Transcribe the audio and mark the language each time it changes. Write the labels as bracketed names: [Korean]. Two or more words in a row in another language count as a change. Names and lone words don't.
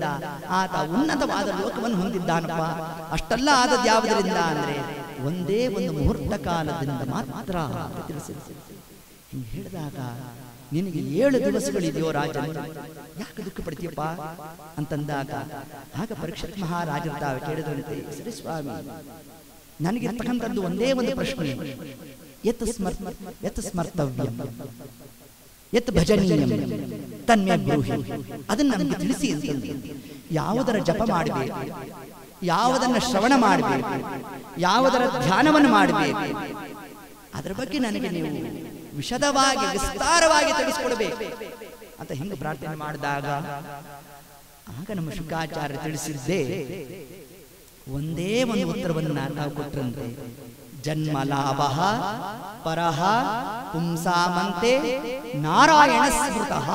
[Kannada] ಆತ ಉನ್ನತವಾದ ಲೋಕವನ್ನು ಹೊಂದಿದ್ದಾನಪ್ಪ. ಅಷ್ಟೆಲ್ಲ ಆದದ್ದು ಯಾವುದರಿಂದ ಅಂದ್ರೆ ಒಂದೇ ಒಂದು ಮುಹೂರ್ತ ಕಾಲದಿಂದ ಮಾತ್ರ ಅಂತ ತಿಳಿಸಿದ್ರು. ಹಿಂಗೆ ಹೇಳಿದಾಗ, ನಿನಗೆ 7 ದಿವಸಗಳಿದೆಯೋ ರಾಜನ್, ಯಾಕೆ ದುಃಖ ಪಡ್ತೀಯಪ್ಪ ಅಂತಂದಾಗ, ಆಗ ಪರೀಕ್ಷಿತ್ ಮಹಾರಾಜರು ತಾವು ಕೇಳಿದಂತೆ, ಸರಿ ಸ್ವಾಮಿ, ನನಗಿರ್ತಕ್ಕಂಥದ್ದು ಒಂದೇ ಒಂದು ಪ್ರಶ್ನೆ, [Sanskrit] ಯತ್ ಸ್ಮರ್ತವ್ಯಂ ಯತ್ ಭಜನೀಯಂ ತನ್ಮೇ ಬ್ರೂಹಿ, [Kannada] ಅದನ್ನು ನಮಗೆ ತಿಳಿಸಿ ಅಂತಂದು. ಯಾವುದರ ಜಪ ಮಾಡಬೇಕು, ಯಾವುದನ್ನ ಶ್ರವಣ ಮಾಡಬೇಕು, ಯಾವುದರ ಧ್ಯಾನವನ್ನು ಮಾಡಬೇಕು, ಅದರ ಬಗ್ಗೆ ನನಗೆ ನೀವು ವಿಶದವಾಗಿ ವಿಸ್ತಾರವಾಗಿ ತಿಳಿಸಿಕೊಡ್ಬೇಕು ಅಂತ ಹಿಂಗೆ ಪ್ರಾರ್ಥನೆ ಮಾಡಿದಾಗ, ಆಗ ನಮ್ಮ ಶುಕಾಚಾರ್ಯ ತಿಳಿಸಿದ್ದೇ ಒಂದೇ ಒಂದು ಉತ್ತರವನ್ನ ನಾವು ಕೊಟ್ಟರಂತೆ, [Sanskrit] ಜನ್ಮ ಲಾಭ ಪರಹ ಪುಂಸಾಮಂತೆ ನಾರಾಯಣ ಸ್ಮೃತಃ.